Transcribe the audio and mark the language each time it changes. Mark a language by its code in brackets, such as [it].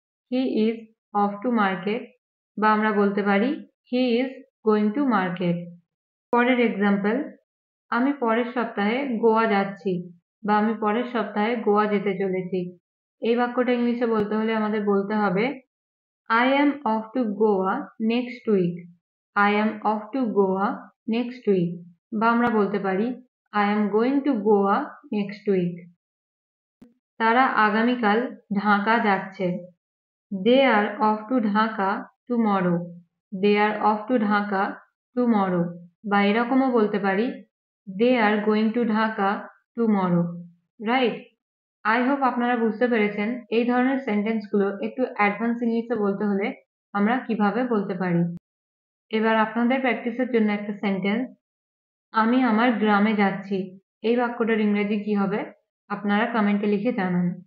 [en] He is off to market. [bn] বা আমরা বলতে পারি [en] He is going to market. [bn] পরের এক্সাম্পল, আমি পরের সপ্তাহে গোয়া যাচ্ছি। বা আমি পরের সপ্তাহে গোয়া যেতে চলেছি। এই বাক্যটা ইংলিশে বলতে হলে আমাদের বলতে হবে [en] I am off to Goa next week. I am off to Goa next week. [bn] বা আমরা বলতে পারি [en] I am going to Goa next week. [bn] তারা আগামীকাল ঢাকা যাচ্ছে। [en] They are off to Dhaka tomorrow. They are off to Dhaka tomorrow. [bn] বা এরকমও বলতে পারি [en] They are going to Dhaka tomorrow. Right? I hope [bn] আপনারা বুঝতে পেরেছেন এই ধরনের সেন্টেন্সগুলো একটু অ্যাডভান্স ইংলিশে বলতে হলে আমরা কিভাবে বলতে পারি। এবার আপনাদের প্র্যাকটিসের জন্য একটা সেন্টেন্স, আমি আমার গ্রামে যাচ্ছি। এই বাক্যটার ইংরেজি কি হবে আপনারা কমেন্টে লিখে জানান।